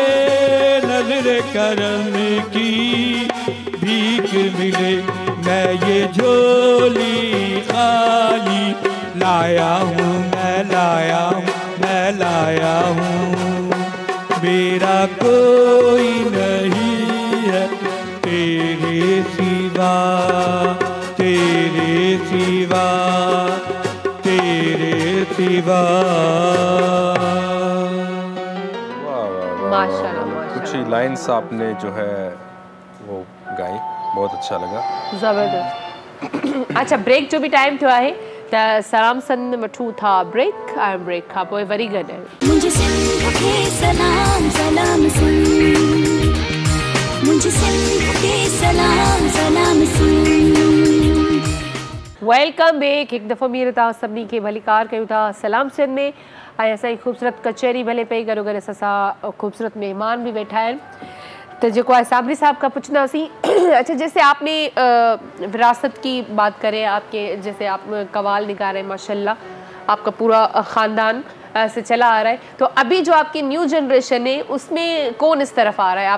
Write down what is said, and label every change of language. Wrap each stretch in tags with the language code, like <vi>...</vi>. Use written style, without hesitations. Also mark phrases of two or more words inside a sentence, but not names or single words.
<ur>نظر کرم کی بھیک ملے، میں یہ جھولی خالی لایا ہوں، میں لایا ہوں، میں لایا ہوں، میرا کوئی نہیں ہے تیرے سوا، تیرے سوا، تیرے سوا. माशाल्लाह کچھ ہی لائنز آپ نے جو ہے وہ گائی، بہت اچھا لگا,</ur> <sd>ज़बरदस्त। अच्छा, ब्रेक जो भी टाइम थियो आहे त सलाम सन वठूं था ब्रेक, ऐं ब्रेक खां पोइ वरी गॾु आहियूं।</sd> <ur>مجھے سندھ کے سلام سلام سن، مجھے سندھ کے سلام سلام سن.</ur> <en>Welcome back.</en> <sd>हिकु दफ़ो मीर तव्हां सभिनी खे भलीकार कयूं था सलाम सिंध में, ऐं असांजी ख़ूबसूरत कचहरी भले पई, गॾो गॾु असां सां ख़ूबसूरत मेहमान भी बैठा आहिनि।</sd> <ur>تو جو ہے صابری صاحب کا پوچھنا سی اچھا، جیسے آپ نے وراثت کی بات کریں، آپ کے جیسے آپ قوال نگاہ رہے ہیں ماشاءاللہ، آپ کا پورا خاندان سے چلا آ رہا ہے، تو ابھی جو آپ کی</ur> <en>new generation</en> <ur>ہے اس میں کون اس طرف آ رہا ہے?</ur>